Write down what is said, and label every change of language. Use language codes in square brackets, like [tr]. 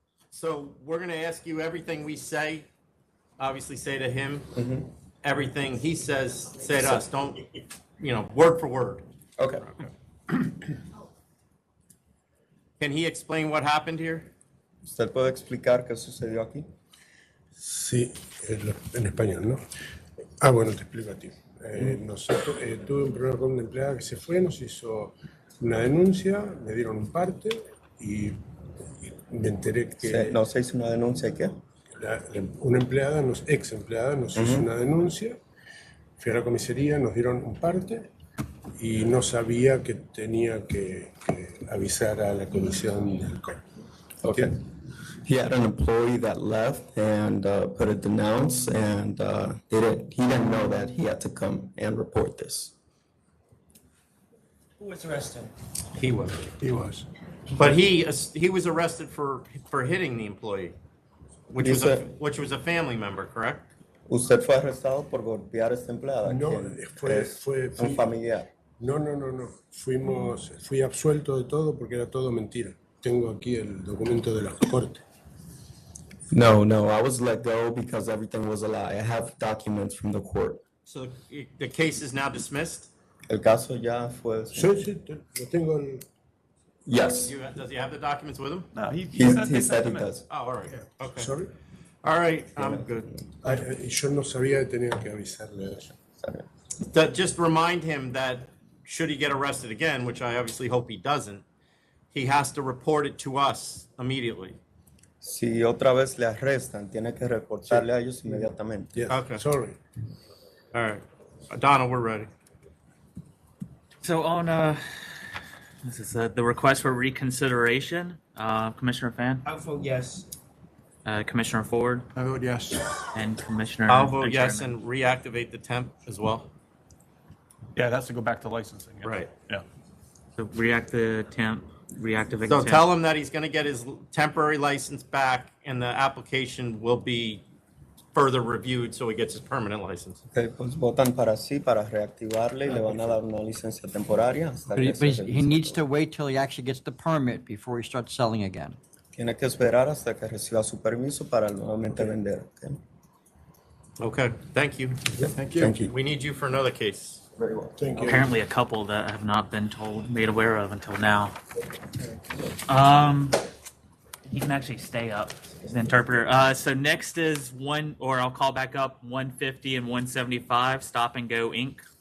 [en] So we're going to ask you everything we say, obviously say to him, everything he says, say to us. Don't, word for word. Okay. Can he explain what happened here? [es] ¿Usted puede explicar qué sucedió aquí? Sí, en español, ¿no? Bueno, te explico a ti. Nosotros, tuve un problema con una empleada que se fue, nos hizo una denuncia, me dieron un parte y me enteré que... ¿No se hizo una denuncia qué? una empleada, ex empleada, nos hizo una denuncia. Fui a la comisaría, nos dieron un parte y no sabía que tenía que avisar a la comisión del CORP. [en] Okay. He had an employee that left and put a denounce, and he didn't know that he had to come and report this. Who was arrested? He was. But he was arrested for hitting the employee, which was a family member, correct? [es] ¿Usted fue arrestado por golpear a esta empleada? No, fue un familiar. No. Fui absuelto de todo porque era todo mentira. Tengo aquí el documento de la corte. [en] No, I was let go because everything was a lie. I have documents from the court. So the case is now dismissed? [es] El caso ya fue. Sí, lo tengo. [en] Yes. Does he have the documents with him? No, he said he does. Oh, all right. Okay. Sorry? All right, I'm good. [es] Yo no sabía que tenía que avisarle a ella. [en] Just remind him that should he get arrested again, which I obviously hope he doesn't, he has to report it to us immediately. [es] Si otra vez le arrestan, tiene que reportarle a ellos inmediatamente. [en] Yes. Okay. Sorry. All right. Donna, we're ready. So on this is the request for reconsideration. Commissioner Fan, I vote yes. Commissioner Ford, I vote yes. and Commissioner. I'll vote yes Chairman. and reactivate the temp as well. Yeah, it has to go back to licensing. Yeah. Right. Yeah. So reactivate the So temp. tell him that he's going to get his temporary license back and the application will be further reviewed so he gets his permanent license. [es] Okay, pues votan para sí, para reactivarle y le van a dar una licencia temporaria hasta que se [en] He [es] revise. [en] needs to wait till he actually gets the permit before he starts selling again. [es] Tiene que esperar hasta que reciba su permiso para nuevamente vender. [en] Okay? Okay, thank you. Thank you. Thank you. We need you for another case. Very well. Thank you. Apparently, a couple that have not been made aware of until now. He can actually stay up, the interpreter. So next is I'll call back up 150 and 175, Stop and Go Inc.